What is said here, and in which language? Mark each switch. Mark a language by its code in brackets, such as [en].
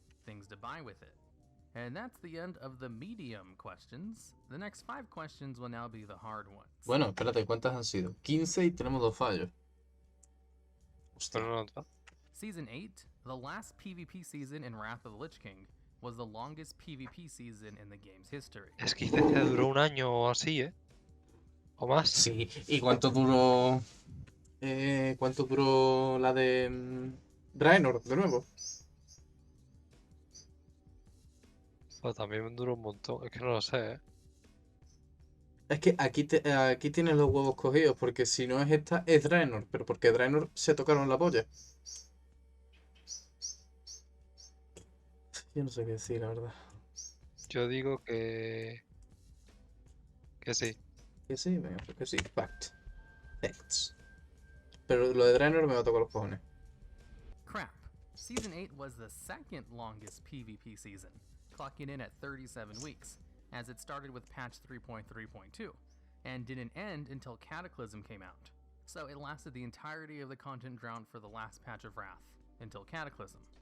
[en] Things to buy with it. And that's the end of the medium questions. The next 5 questions will now be the hard ones. [es] Bueno, espérate, ¿cuántas han sido? 15 y tenemos 2 fallos. Hostia. Pero no nota. [en] Season 8, the last PvP season in Wrath of the Lich King, was the longest PvP season in the game's history. [es] Es que dice que duró un año o así, ¿eh? O más. Sí, ¿y cuánto duró? ¿Cuánto duró la de Draenor, de nuevo. Pues también me dura un montón. Es que no lo sé, ¿eh? Es que aquí tienes los huevos cogidos, porque si no es esta, es Draenor. Pero porque Draenor se tocaron la polla. Yo no sé qué decir, la verdad. Yo digo que sí. Que sí, venga, pues que sí. Facts. Pero lo de Draenor me va a tocar los cojones. [en] Crap. Season 8 was the second longest PvP season, clocking in at 37 weeks, as it started with patch 3.3.2, and didn't end until Cataclysm came out. So it lasted the entirety of the content drought for the last patch of Wrath, until Cataclysm.